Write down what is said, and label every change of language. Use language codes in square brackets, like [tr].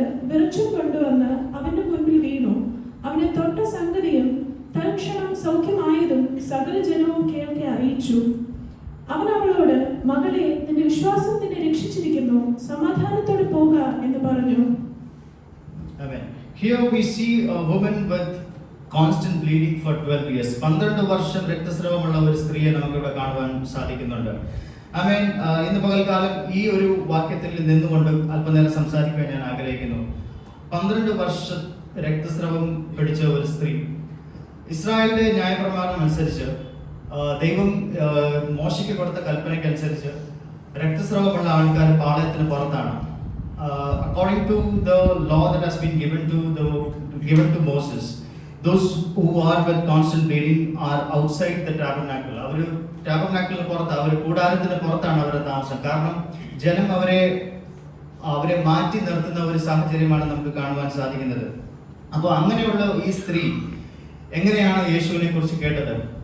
[ml] വെളിച്ചം കൊണ്ടുവന്ന് അവന്റെ മുൻപിൽ വീണു. അവനെ തൊട്ട സംഗതിയും തൽക്ഷണം സൗഖ്യമായതും സകല ജനവും കേൾക്കെ അറിയിച്ചു. അവൻ അവളോട്, മകളെ, നിന്റെ വിശ്വാസം നിന്നെ രക്ഷിച്ചിരിക്കുന്നു, സമാധാനത്തോടെ പോക എന്ന് പറഞ്ഞു. [en] Amen. Here we see a woman with constant bleeding for 12 years. [ml] 12 വർഷം രക്തസ്രാവമുള്ള ഒരു സ്ത്രീയെ നമുക്കിവിടെ കാണുവാൻ സാധിക്കുന്നുണ്ട്. ആമേൻ. ഇന്ന് പകൽക്കാലം ഈ ഒരു വാക്യത്തിൽ നിന്നുകൊണ്ട് അല്പനേരം സംസാരിക്കുവാൻ ഞാൻ ആഗ്രഹിക്കുന്നു. 12 വർഷം രക്തസ്രാവം പിടിച്ച ഒരു സ്ത്രീ. ഇസ്രായേലിന്റെ ന്യായപ്രമാണം അനുസരിച്ച് ദൈവം മോശയ്ക്ക് കൊടുത്ത കൽപ്പനയ്ക്കനുസരിച്ച് രക്തസ്രാവമുള്ള ആൾക്കാർ പാളയത്തിന് പുറത്താണ്. [en] According to the law that has been given to Moses, those who are with constant bleeding are outside the tabernacle. [ml] അവർ ടാബർനാക്കിളിന് പുറത്ത്, അവർ കൂടാരത്തിന് പുറത്താണ് അവരുടെ താമസം. കാരണം ജനം അവരെ മാറ്റി നിർത്തുന്ന ഒരു സാഹചര്യമാണ് നമുക്ക് കാണുവാൻ സാധിക്കുന്നത്. അപ്പോൾ അങ്ങനെയുള്ള ഈ സ്ത്രീ എങ്ങനെയാണ് യേശുവിനെ കുറിച്ച് കേട്ടത്?